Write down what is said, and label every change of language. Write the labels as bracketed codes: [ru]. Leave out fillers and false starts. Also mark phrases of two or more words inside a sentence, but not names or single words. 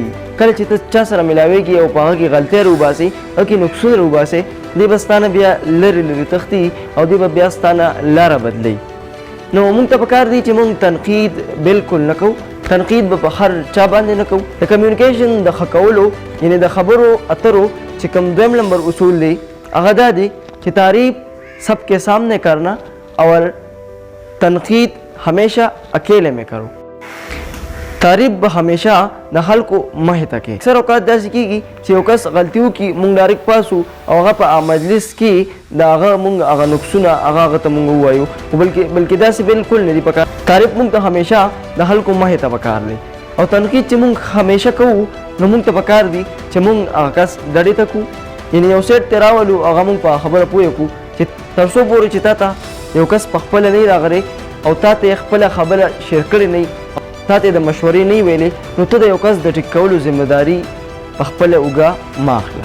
[ps] کله چې ته چا سره ملاویږي او په هغه کې غلطۍ روباسي او کې نقصونه روباسي دی به ستا نه بیا لرې لرې تښتي او دی به بیا ستا نه لاره بدلوي. نو موږ ته پکار دی چې موږ تنقید بالکل نه کوو، تنقید به په هر چا باندې نه کوو. د کمیونیکیشن د ښه کولو یعنې د خبرو اترو چې کوم دویم نمبر اصول دی هغه دا دی چې [ur] تعریف سب کے سامنے کرنا اور تنقید ہمیشہ اکیلے میں کرو. [ps] तारीफ به हमेशा د خلکو مخې ته کې. اکثر اوقات داسې کېږي چې یو کس غلطي وکړي موږ ډایرکټ پاسو او هغه په مجلس کې د هغه موږ هغه نقصونه هغه ته موږ ووایو، بلکې داسې بالکل نه دي پکار. تعریف موږ ته همیشه د خلکو مخې ته پکار دی او تنقید چې موږ همیشه کوو نو موږ ته پکار دي چې موږ هغه کس ډډې ته کړو، یعنې یو سیټ ته راولو هغه موږ په خبره پوه کړو چې تر څو پورې چې تا ته یو کس په خپله نه راغلی او تا ته یې خپله خبره شیر کړې نه تا ته د مشورې نه ویلې نو ته د یو کس د ټیک کولو ذمهداري په خپله اوږه مه اخله.